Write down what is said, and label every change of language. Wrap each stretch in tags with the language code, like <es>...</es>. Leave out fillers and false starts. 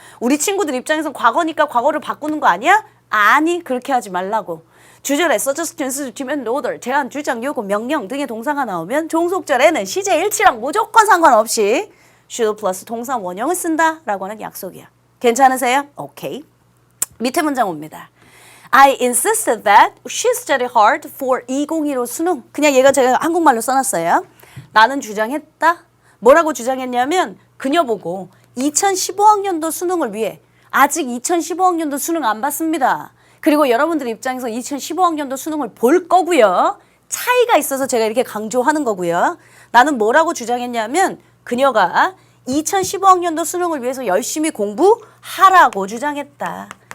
<ko>우리 친구들 입장에선 과거니까 과거를 바꾸는 거 아니야? 아니 그렇게 하지 말라고. 주절에</ko> <en>suggest, insist, demand, order,</en> <ko>제안, 주장, 요구, 명령 등의 동사가 나오면 종속절에는 시제 일치랑 무조건 상관없이 should 플러스 동사 원형을 쓴다라고 하는 약속이야. 괜찮으세요? 오케이. 밑에 문장 옵니다.</ko> <en>I insisted that she study hard for 2015 수능.</en> <ko>그냥 제가 한국말로 써놨어요. 나는 주장했다. 뭐라고 주장했냐면 그녀 보고 2015학년도 수능을 위해 아직 2015학년도 수능 안 봤습니다. 그리고 여러분들 입장에서 2015학년도 수능을 볼 거고요. 차이가 있어서 제가 이렇게 강조하는 거고요. 나는 뭐라고 주장했냐면 그녀가 2015학년도 수능을 위해서 열심히 공부하라고 주장했다.</ko>